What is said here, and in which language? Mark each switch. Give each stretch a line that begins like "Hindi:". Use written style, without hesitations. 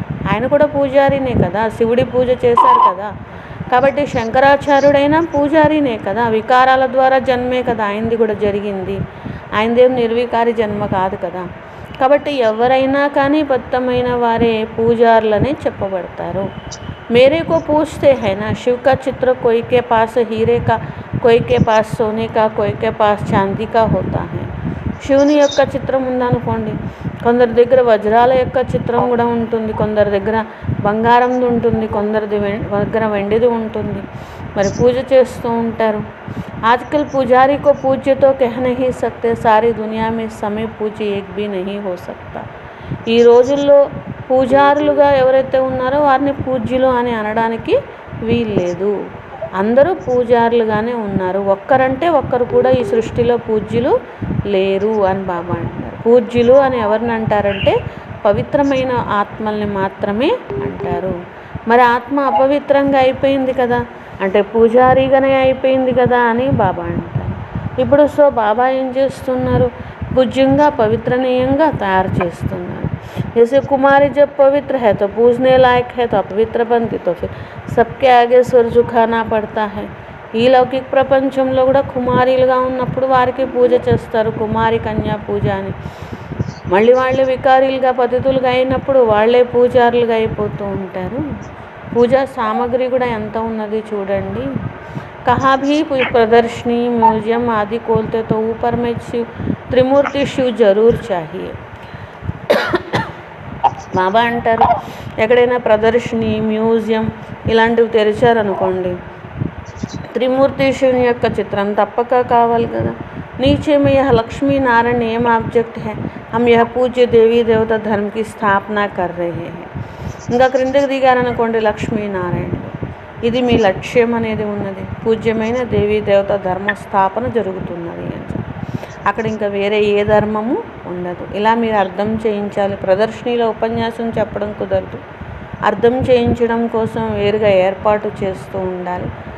Telugu: ఆయన కూడా పూజారినే కదా, శివుడి పూజ చేశారు కదా. కాబట్టి శంకరాచార్యుడైనా పూజారినే కదా, వికారాల ద్వారా జన్మే కదా ఆయనది కూడా జరిగింది. ఆయనదేం నిర్వికారి జన్మ కాదు కదా. కాబట్టి ఎవరైనా కానీ బద్ధమైన వారే పూజారులనే చెప్పబడతారు.
Hindi: मेरे को पूछते हैं ना, शिव का चित्र कोई के पास हीरे का, कोई के पास सोने का, कोई के पास चांदी का होता है.
Telugu: శివుని యొక్క చిత్రం ఉందనుకోండి, కొందరి దగ్గర వజ్రాల యొక్క చిత్రం కూడా ఉంటుంది, కొందరి దగ్గర బంగారంది ఉంటుంది, కొందరి దగ్గర వెండిది ఉంటుంది. మరి పూజ చేస్తూ ఉంటారు.
Hindi: आजकल पुजारी को पूज्य तो कह नहीं सकते, सारी दुनिया में समय पूज्य एक भी नहीं हो सकता.
Telugu: ఈ రోజుల్లో పూజారులుగా ఎవరైతే ఉన్నారో వారిని పూజ్యులు అని అనడానికి వీల్లేదు. అందరూ పూజారులుగానే ఉన్నారు. ఒక్కరంటే ఒక్కరు కూడా ఈ సృష్టిలో పూజ్యులు లేరు అని బాబా అంటారు. పూజ్యులు అని ఎవరిని అంటారంటే పవిత్రమైన ఆత్మల్ని మాత్రమే అంటారు. మరి ఆత్మ అపవిత్రంగా అయిపోయింది కదా, అంటే పూజారిగానే అయిపోయింది కదా అని బాబా అంటారు. ఇప్పుడు సో బాబా ఏం చేస్తున్నారు, పూజ్యంగా పవిత్రనీయంగా తయారు చేస్తున్నారు.
Hindi: जैसे कुमारी जब पवित्र है तो पूजने लायक है, तो अपवित्र बनती तो फिर सबके आगे सिर झुकाना पड़ता है.
Telugu: ఈ లౌకిక ప్రపంచంలో కూడా కుమారీలుగా ఉన్నప్పుడు వారికి పూజ చేస్తారు, కుమారి కన్యా పూజ అని. మళ్ళీ వాళ్ళే వికారీలుగా పతితులుగా అయినప్పుడు వాళ్ళే పూజారులుగా అయిపోతూ ఉంటారు. పూజా సామాగ్రి కూడా ఎంత ఉన్నది చూడండి.
Hindi: कहाँ भी प्रदर्शनी म्यूजियम आदि खोलते तो ऊपर में शिव त्रिमूर्ति शिव जरूर चाहिए.
Telugu: బాబా అంటారు, ఎక్కడైనా ప్రదర్శని మ్యూజియం ఇలాంటివి తెరిచారనుకోండి, త్రిమూర్తి శివుని యొక్క చిత్రం తప్పక కావాలి కదా.
Hindi: नीचे में यह लक्ष्मी नारायण एम ऑब्जेक्ट है, हम यह पूज्य देवी देवता धर्म की स्थापना कर रहे हैं.
Telugu: ఇంకా క్రిందకి దిగారనుకోండి, లక్ష్మీనారాయణుడు, ఇది మీ లక్ష్యం అనేది ఉన్నది, పూజ్యమైన దేవీ దేవత ధర్మ స్థాపన జరుగుతున్నది అని. అక్కడ ఇంకా వేరే ఏ ధర్మము ఉండదు. ఇలా మీరు అర్థం చేయించాలి. ప్రదర్శనలో ఉపన్యాసం చెప్పడం కుదరదు, అర్థం చేయించడం కోసం వేరుగా ఏర్పాటు చేస్తూ ఉండాలి.